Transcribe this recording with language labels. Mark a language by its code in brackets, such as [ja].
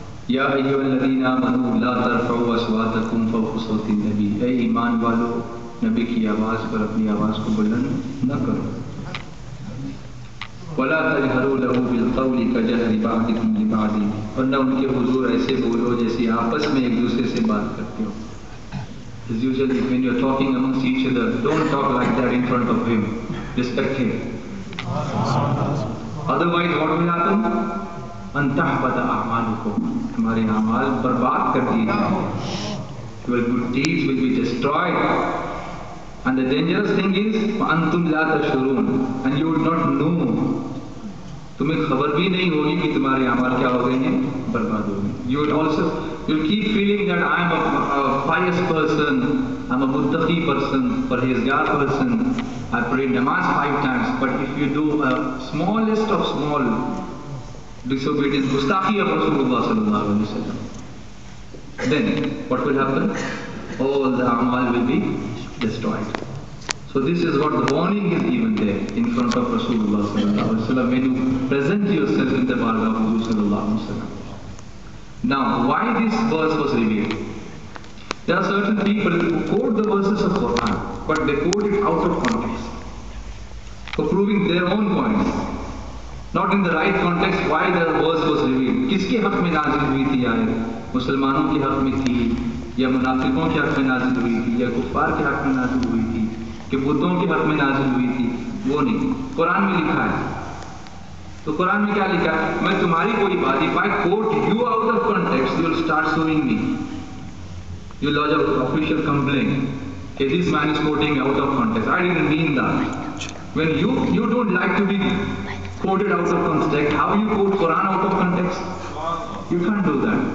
[ar] یا ایھا الذین آمنوا لا ترفعوا اصواتکم فوق صوت النبی، [ur] اے ایمان والو نبی کی آواز پر اپنی آواز کو بلند نہ کرو، [ar] ولا تجہروا لہ بالقول کجہر بعضکم لبعض، [ur] اور نہ ان کے حضور ایسے بولو جیسے آپس میں ایک دوسرے سے بات کرتے ہو. [en] As usually when you are talking amongst each other, don't talk like that in front of him. Respect him. Otherwise what will happen? [ar] ان تحبط اعمالکم، [ur] تمہارے اعمال برباد کر دیے جائیں. [en] Your good deeds will be destroyed. And the dangerous thing is [ar] وانتم لا تشعرون، [en] and you would not know، [ur] تمہیں خبر بھی نہیں ہوگی کہ تمہارے اعمال کیا ہو گئے ہیں، برباد ہو گئے. [en] You will also you'll keep feeling that I am a pious person, I'm a muttaqi person, parhezgar person, I pray namaz 5 times, but if you do a smallest of small disobedience, gustaki of Rasulullah sallallahu alaihi wasallam, then what will happen? All the amal will be destroyed. So this is what the warning is given there in front of Rasulullah sallallahu alaihi wasallam when you present yourself in the bargah of Rasulullah sallallahu alaihi wasallam. Now, why this verse was revealed? There are certain people who quote the verses of Quran, but they quote it out of context for proving their own points. Not in the right context why the verse was revealed. [ur] کس کے حق میں نازل ہوئی تھی آیت؟ مسلمانوں کے حق میں تھی یا منافقوں کے حق میں نازل ہوئی تھی یا کفار کے حق میں نازل ہوئی تھی کہ بتوں کے حق میں نازل ہوئی تھی؟ وہ نہیں، قرآن میں لکھا ہے. تو قرآن میں کیا لکھا ہے؟ میں تمہاری کوئی بات، [en] if I quote you out of context, you will start suing me. You will lodge an official complaint. Okay, this man is quoting out of context. I didn't mean that. When you don't like to be quoted out of context, how you quote Quran out of context? You can't do that.